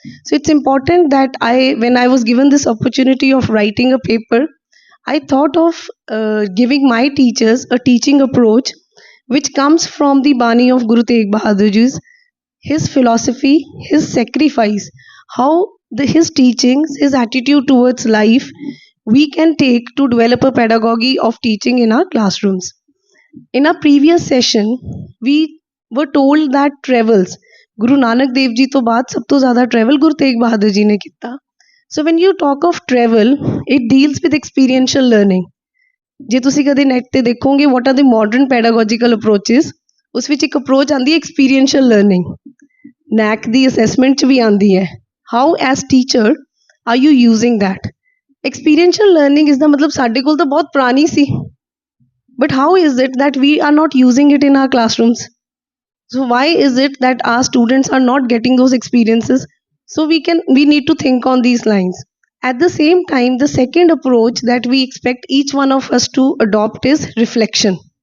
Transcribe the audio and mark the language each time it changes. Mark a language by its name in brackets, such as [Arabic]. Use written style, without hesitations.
[English] So it's important that when I was given this opportunity of writing a paper, I thought of giving my teachers a teaching approach which comes from the Bani of Guru Tegh Bahadur Ji, his philosophy, his sacrifice, how his teachings, his attitude towards life we can take to develop a pedagogy of teaching in our classrooms. In our previous session, we were told that travels, Guru Nanak Dev Ji [Punjabi] to baad sab to zyada travel Guru Tegh Bahadur Ji ne ਕੀਤਾ. [English] So when you talk of travel, it deals with experiential learning. [Punjabi] ਜੇ ਤੁਸੀਂ ਕਦੇ net ਤੇ ਦੇਖੋਗੇ [English] what are the modern pedagogical approaches, [Punjabi] ਉਸ ਵਿੱਚ ਇੱਕ approach ਆਉਂਦੀ ਹੈ experiential learning, NAAC ਦੀ ਅਸੈਸਮੈਂਟ 'ਚ ਵੀ ਆਉਂਦੀ ਹੈ। [English] How as teacher Are you using that? Experiential learning is the [Punjabi] मतलब साडे कोल तो बहुत पुरानी सी, [English] but how is it that we are not using it in our classrooms? So why is it that our students are not getting those experiences? So we need to think on these lines. At the same time, the second approach that we expect each one of us to adopt is reflection.